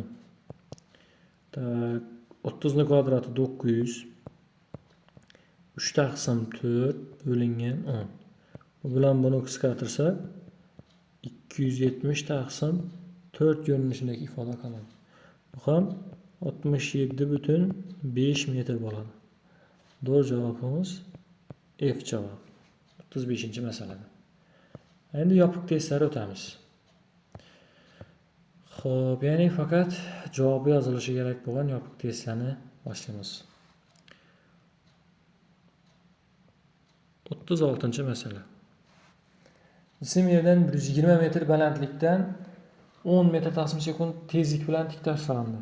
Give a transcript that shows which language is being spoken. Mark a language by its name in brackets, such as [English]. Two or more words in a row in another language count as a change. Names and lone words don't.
[Uzbek] Tak, 30 ni kvadrati 900. 3 taqsim 4 bo'lingan 10. Bu bilan buni qisqartirsak 270 taqsim 4 ko'rinishidagi ifoda qiladi. Bu ham 67,5 metr bo'ladi. [Turkish] Doğru cevabımız F cevabı. 35. meselede. [Uzbek] Endi yopiq testlar o'tamiz. Xo'p, ya'ni faqat javobi yozilishi kerak bo'lgan yopiq testlarni boshlaymiz. [Turkish] 36. mesele. [Uzbek] Cisim yerdan 120 metr balandlikdan 10 metr taqsim sekund tezlik bilan tik tashlandi.